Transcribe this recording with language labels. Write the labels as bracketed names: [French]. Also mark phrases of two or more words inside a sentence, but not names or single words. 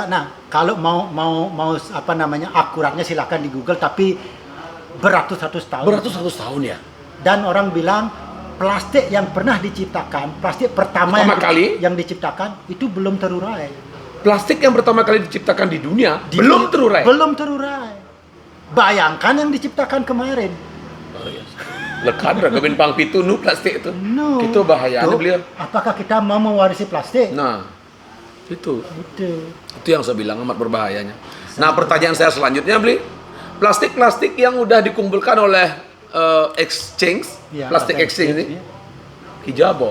[Indonesian] Nah, kalau mau akuratnya silakan di Google, tapi beratus-ratus tahun. Beratus-ratus tahun ya. Dan orang bilang plastik yang pernah diciptakan, plastik pertama yang diciptakan itu belum terurai. Plastik yang pertama kali diciptakan di dunia belum terurai. Belum terurai. Bayangkan yang diciptakan kemarin. [Balinese] Lekan ragamin pang pitu nu plastik itu. [Indonesian] No. Itu bahaya beliau. Apakah kita mau mewarisi plastik? Nah, itu yang saya bilang amat berbahayanya. Nah, pertanyaan saya selanjutnya beli plastik yang udah dikumpulkan oleh exchange, plastik exchange ini hijabo.